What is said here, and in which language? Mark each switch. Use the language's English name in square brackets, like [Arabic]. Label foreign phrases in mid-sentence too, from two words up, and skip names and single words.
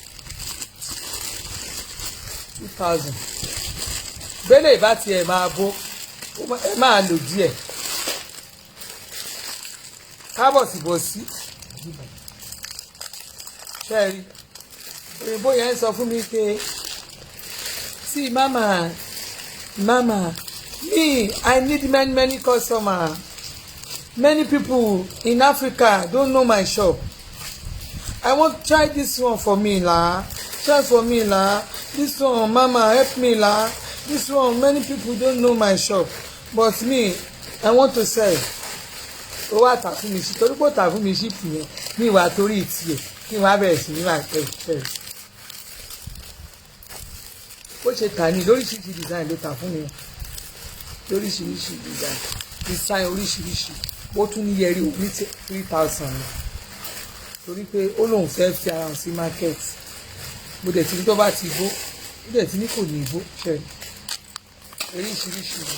[Yoruba] 2,000 bẹ́lẹ̀ ìbá tiẹ̀ máa bó ẹ máa lò díẹ̀ kábọ̀sibọ̀sí ṣẹ́ẹ̀rí òyìnbó yẹn sọ fún mi pé [English] see mama me I need many customers many people in Africa don't know my shop I want try this one for me la try for me la this one mama help me la this one many people don't know my shop but me I want to sell [Yoruba] ó wà tà fún mi sí torí pé ó tà fún mi sí yẹn ní ìwà torí ìtìyẹ kí wọ́n á bẹ̀rẹ̀ sí ní máa tẹ̀ bó ṣe tà ní lóríṣiríṣi design ló tà fún mi lóríṣiríṣi design oríṣiríṣi ó tún ní yẹrí òní 3,000 torí pé ó lóun fẹ́ fi ara hàn sí market mo dẹ̀ ti ní tó bá ti bó mo dẹ̀ ti ní kò ní bó ṣe oríṣiríṣi